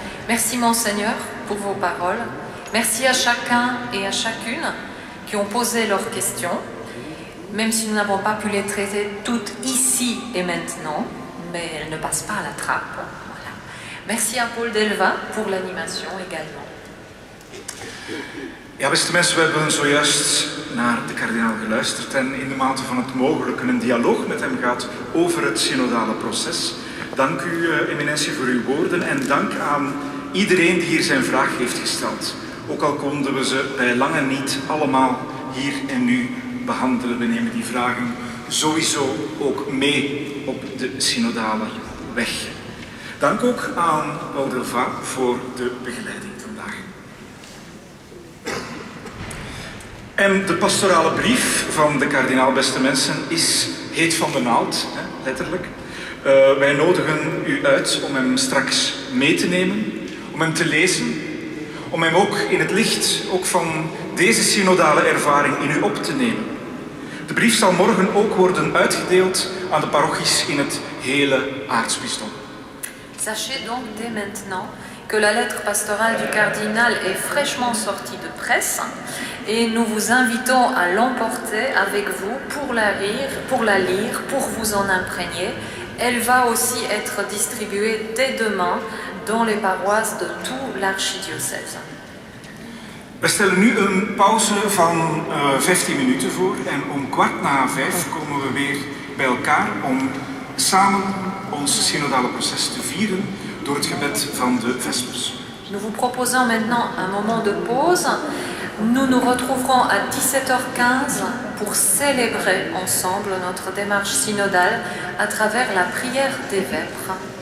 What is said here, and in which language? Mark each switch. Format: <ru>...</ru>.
<fr>Merci Monseigneur pour vos paroles. Merci à chacun et à chacune qui ont posé leurs questions, même si nous n'avons pas pu les traiter toutes ici et maintenant, mais elles ne passent pas à la trappe. Voilà. Merci à Paul Delva pour l'animation également.</fr> <nl>Ja, beste mensen, we hebben zojuist naar de kardinaal geluisterd en in de mate van het mogelijke een dialoog met hem gehad over het synodale proces. Dank u, eminentie, voor uw woorden en dank aan iedereen die hier zijn vraag heeft gesteld. ook al konden we ze bij lange niet allemaal hier en nu behandelen. We nemen die vragen sowieso ook mee op de synodale weg. Dank ook aan Paul Delva voor de begeleiding vandaag. En de pastorale brief van de kardinaal, beste mensen, is heet van de naald, letterlijk. Wij nodigen u uit om hem straks mee te nemen, om hem te lezen, om hem ook in het licht ook van deze synodale ervaring in u op te nemen. De brief zal morgen ook worden uitgedeeld aan de parochies in het hele aartsbisdom.</nl> <fr>Sachez donc dès maintenant que la lettre pastorale du cardinal est fraîchement sortie de presse et nous vous invitons à l'emporter avec vous pour la lire, pour vous en imprégner. Elle va aussi être distribuée dès demain dans les paroisses de tout l'archidiocèse.</fr> <nl>We stellen nu een pauze van 15 minuten voor en om 4:15 komen we weer bij elkaar om samen ons synodale proces te vieren door het gebed van de Vespers.</nl> <fr>Nous vous proposons maintenant un moment de pause. Nous nous retrouverons à 17h15 pour célébrer ensemble notre démarche synodale à travers la prière des vêpres.</fr>